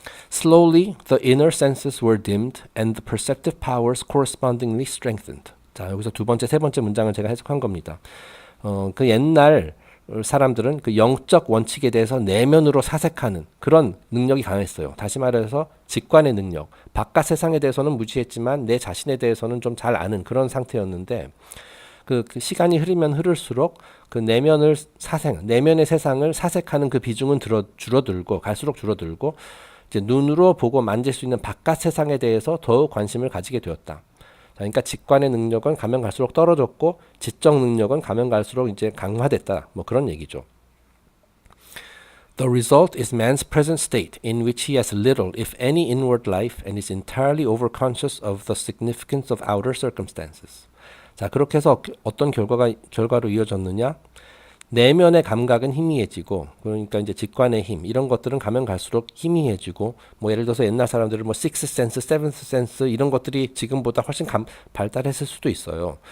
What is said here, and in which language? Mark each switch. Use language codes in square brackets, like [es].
[en] Slowly, the inner senses were dimmed and the perceptive powers correspondingly strengthened. [ko] 자, 여기서 두 번째, 세 번째 문장을 제가 해석한 겁니다. 그 옛날 사람들은 그 영적 원칙에 대해서 내면으로 사색하는 그런 능력이 강했어요. 다시 말해서 직관의 능력. 바깥 세상에 대해서는 무지했지만 내 자신에 대해서는 좀 잘 아는 그런 상태였는데 그 시간이 흐르면 흐를수록 그 내면의 세상을 사색하는 그 비중은 갈수록 줄어들고 이제 눈으로 보고 만질 수 있는 바깥 세상에 대해서 더욱 관심을 가지게 되었다. 그러니까 직관의 능력은 가면 갈수록 떨어졌고 지적 능력은 가면 갈수록 이제 강화됐다. 뭐 그런 얘기죠. [en] The result is man's present state in which he has little, if any, inward life and is entirely overconscious of the significance of outer circumstances. [ko] 자, 그렇게 해서 어떤 결과로 이어졌느냐? 내면의 감각은 희미해지고, 그러니까 이제 직관의 힘 이런 것들은 가면 갈수록 희미해지고, 뭐 예를 들어서 옛날 사람들은 뭐 sixth sense, seventh sense 이런 것들이 지금보다 훨씬 발달했을 수도 있어요.